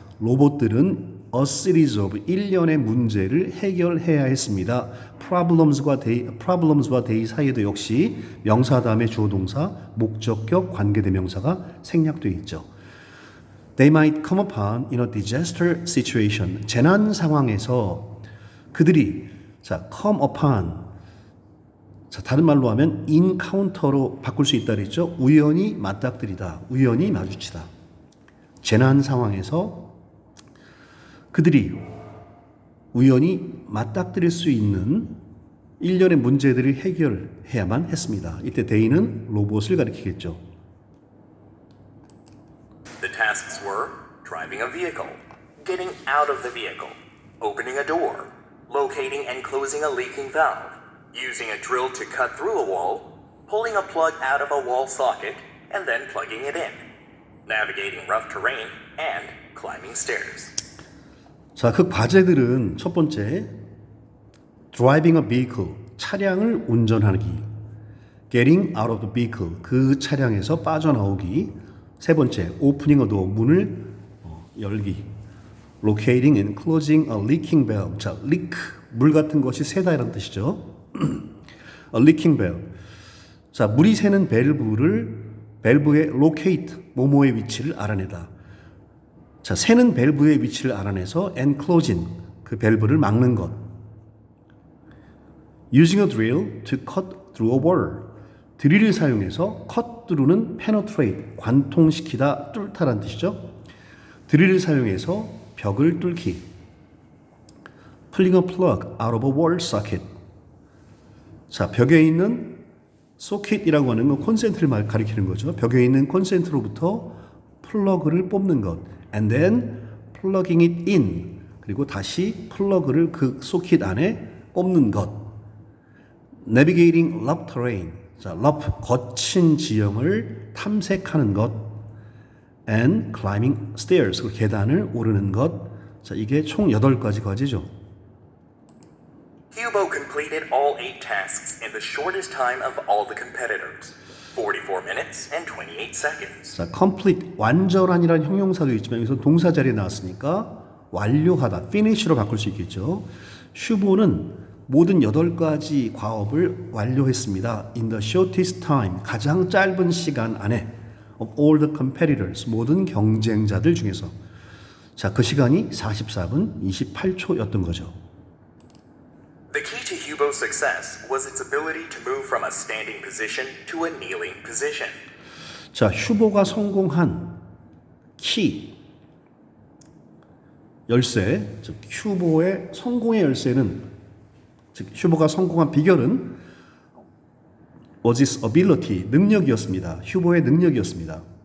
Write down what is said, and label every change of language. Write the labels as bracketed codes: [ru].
[ko] 로봇들은 [en] a series of [ko] 일련의 문제를 해결해야 했습니다. problems와 they 사이에도 역시 명사 다음에 주어 동사, 목적격, 관계대명사가 생략되어 있죠. [en] They might come upon in a disaster situation. [ko] 재난 상황에서 그들이 [en] come upon, [ko] 다른 말로 하면 encounter로 바꿀 수 있다 그랬죠. 우연히 맞닥뜨리다, 우연히 마주치다. 재난 상황에서 그들이 우연히 맞닥뜨릴 수 있는 일련의 문제들을 해결해야만 했습니다. 이때 they는 로봇을 가리키겠죠. [en] The tasks were driving a vehicle, getting out of the vehicle, opening a door, locating and closing a leaking valve, using a drill to cut through a wall, pulling a plug out of a wall socket, and then plugging it in, navigating rough terrain, and climbing stairs. [ko] 자, 그 과제들은 첫 번째, [en] driving a vehicle, [ko] 차량을 운전하기, [en] getting out of the vehicle, [ko] 그 차량에서 빠져나오기, 세 번째, [en] opening a door, [ko] 문을 열기, [en] locating and closing a leaking valve, [ko] 자, leak, 물 같은 것이 새다 이런 뜻이죠. [en] a leaking valve, [ko] 자, 물이 새는 밸브의 locate, 모모의 위치를 알아내다. 자, 새는 밸브의 위치를 알아내서 [en] and closing, [ko] 그 밸브를 막는 것. [en] Using a drill to cut through a wall. [ko] 드릴을 사용해서 [en] cut through [ko] 는 penetrate, 관통시키다, 뚫다라는 뜻이죠. 드릴을 사용해서 벽을 뚫기. [en] Pulling a plug out of a wall socket. [ko] 자, 벽에 있는 socket이라고 하는 건 콘센트를 가리키는 거죠. 벽에 있는 콘센트로부터 플러그를 뽑는 것. [en] And then plugging it in. [ko] 그리고 다시 플러그를 그 소켓 안에 꼽는 것. [en] Navigating rough terrain. [ko] 자, rough, 거친 지형을 탐색하는 것. [en] And climbing stairs. [ko] 그 계단을 오르는 것. 자, 이게 총 8가지 과제죠. [en] Hubo completed all 8 tasks in the shortest time of all the competitors. 44 minutes and 28 seconds. [ko] 자, complete, 완전한이라는 형용사도 있지만 여기서 동사 자리에 나왔으니까 완료하다, finish로 바꿀 수 있겠죠. 슈보는 모든 8가지 과업을 완료했습니다. [en] In the shortest time, [ko] 가장 짧은 시간 안에 [en] of all the competitors, [ko] 모든 경쟁자들 중에서. 자, 그 시간이 44분 28초였던 거죠. [en] The key to Hubo's success was its ability to move from a standing position to a kneeling position. [ko] 자, 휴보가 성공한 키, 열쇠, 즉 휴보의 성공의 열쇠는, 즉 휴보가 성공한 비결은 [en] was its ability, [ko] 능력이었습니다. 휴보의 능력이었습니다.